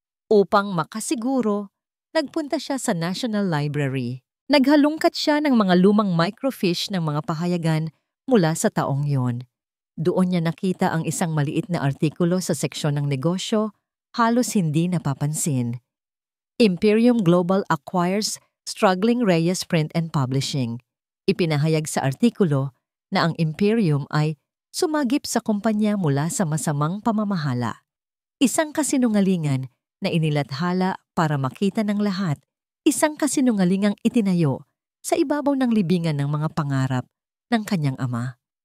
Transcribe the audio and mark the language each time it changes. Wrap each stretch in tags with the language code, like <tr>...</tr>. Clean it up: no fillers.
<tl>Upang makasiguro, nagpunta siya sa National Library. Naghalungkat siya ng mga lumang microfiche ng mga pahayagan mula sa taong yon. Doon niya nakita ang isang maliit na artikulo sa seksyon ng negosyo, halos hindi napapansin.</tl> <en>Imperium Global acquires struggling Reyes Print and Publishing.</en> <tl>Ipinahayag sa artikulo na ang Imperium ay sumagip sa kumpanya mula sa masamang pamamahala. Isang kasinungalingan na inilathala para makita ng lahat, isang kasinungalingang itinayo sa ibabaw ng libingan ng mga pangarap ng kanyang ama.</tl>